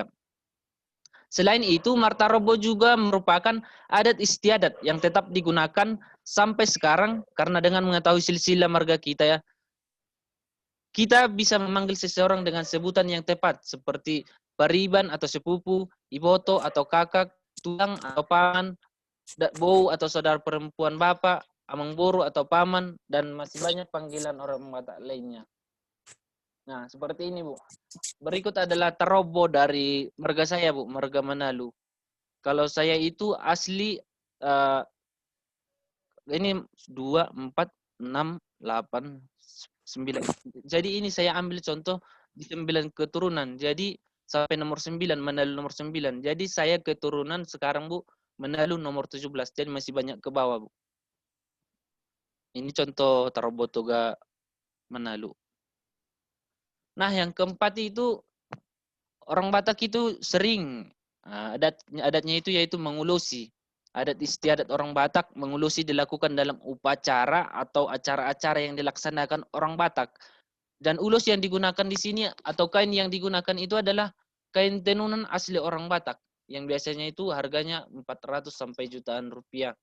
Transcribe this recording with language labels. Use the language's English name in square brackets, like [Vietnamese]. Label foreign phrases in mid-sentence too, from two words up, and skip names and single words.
[Indonesian] Selain itu, martarobo juga merupakan adat istiadat yang tetap digunakan sampai sekarang karena dengan mengetahui silsilah marga kita ya, kita bisa memanggil seseorang dengan sebutan yang tepat seperti pariban atau sepupu, iboto atau kakak, tulang atau paman, bou atau saudara perempuan bapak, [Batak Toba] amang boru [Indonesian] atau paman, dan masih banyak panggilan orang Batak lainnya. Nah, seperti ini, Bu. Berikut adalah tarobo dari marga saya, Bu, marga Manalu. Kalau saya itu asli ini 2, 4, 6, 8, 9. Jadi ini saya ambil contoh di 9 keturunan. Jadi sampai nomor 9, Manalu nomor 9. Jadi saya keturunan sekarang, Bu, Manalu nomor 17. Jadi masih banyak ke bawah, Bu. Ini contoh tarobo toga Manalu. Nah, yang keempat itu orang Batak itu sering adatnya itu yaitu mengulusi. Adat istiadat orang Batak mengulusi dilakukan dalam upacara atau acara-acara yang dilaksanakan orang Batak. Dan ulus yang digunakan di sini atau kain yang digunakan itu adalah kain tenunan asli orang Batak yang biasanya itu harganya 400 sampai jutaan rupiah.